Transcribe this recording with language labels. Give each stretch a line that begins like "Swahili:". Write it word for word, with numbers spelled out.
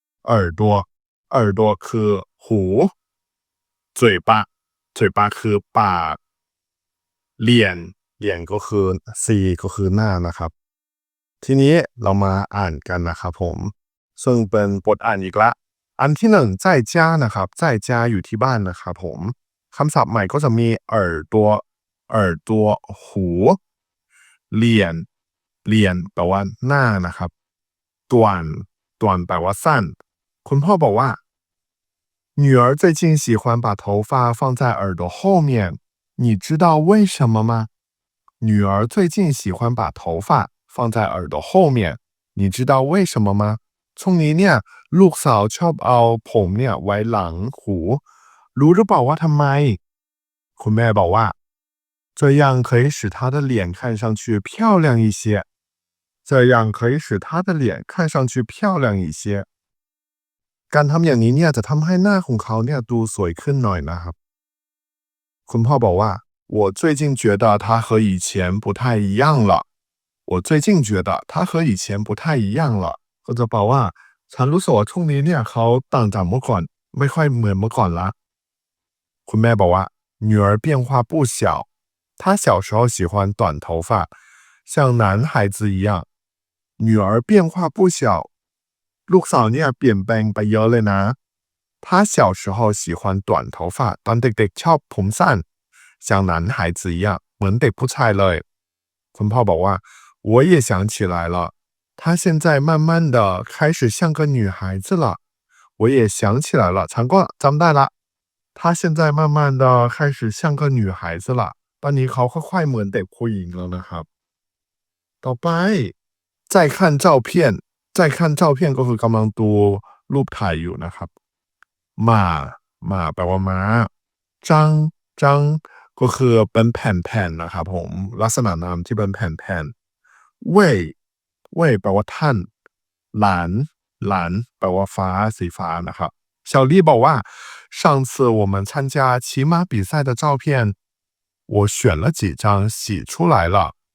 Chinese: 耳朵，耳朵
Thai: คือหู
Chinese: 嘴巴，嘴巴
Thai: คือปาก เหรียญ เหรียญก็คือ C ก็คือหน้านะครับ ทีนี้เรามาอ่านกันนะครับผม ซึ่งเป็นบทอ่านอีกละ อันที่หนึ่ง
Chinese: 在家
Thai: นะครับ在家อยู่ที่บ้านนะครับผมคำศัพท์ใหม่ก็จะมี
Chinese: 耳朵耳朵
Thai: หู เหรียญ เหรียญแปลว่าหน้านะครับตวนตวนแปลว่าสั้น คุณพ่อบอกว่า
Chinese: 女儿最近喜欢把头发放在耳朵后面，你知道为什么吗？女儿最近喜欢把头发放在耳朵后面，你知道为什么吗？
Thai: ช่วงนี้เนี่ยลูกสาวชอบเอาผมเนี่ยไว้หลังหู รู้หรือเปล่าว่าทำไม คุณแม่บอกว่า
Chinese: 这样可以使她的脸看上去漂亮一些。这样可以使她的脸看上去漂亮一些。
Thai: การทำอย่างนี้เนี่ยจะทำให้หน้าของเขาเนี่ยดูสวยขึ้นหน่อยนะครับ คุณพ่อบอกว่า
Chinese: 我最近觉得她和以前不太一样了。我最近觉得她和以前不太一样了。
Thai: ก็จะแปลว่าฉันรู้สึกว่าช่วงนี้เนี่ยเขาต่างจากเมื่อก่อน ไม่ค่อยเหมือนเมื่อก่อนละ คุณแม่บอกว่า
Chinese: 女儿变化不小，她小时候喜欢短头发，像男孩子一样。女儿变化不小，
Thai: ลูกสาวเนี่ยเปลี่ยนแปลงไปเยอะเลยนะ
Chinese: 她小时候喜欢短头发，
Thai: ตอนเด็กๆชอบผมสั้น
Chinese: 像男孩子一样，
Thai: เหมือนเด็กผู้ชายเลย คุณพ่อบอกว่า
Chinese: 我也想起来了，她现在慢慢的开始像个女孩子了。我也想起来了，长官咱们带了。她现在慢慢的开始像个女孩子了。
Thai: ตอนนี้เขาค่อยๆเหมือนเด็กผู้หญิงแล้วนะครับ ต่อไป
Chinese: 再看照片再看照片
Thai: ก็คือกำลังดูรูปถ่ายอยู่นะครับ หมาหมาแปลว่าม้าจังจังก็คือเป็นแผ่นๆนะครับผมลักษณะนามที่เป็นแผ่นๆเว่ยเว่ยแปลว่าท่าน หลาน หลาน แปลว่าฟ้า สีฟ้านะครับ小丽บอกว่า
Chinese: 上次我们参加骑马比赛的照片我选了几张洗出来了。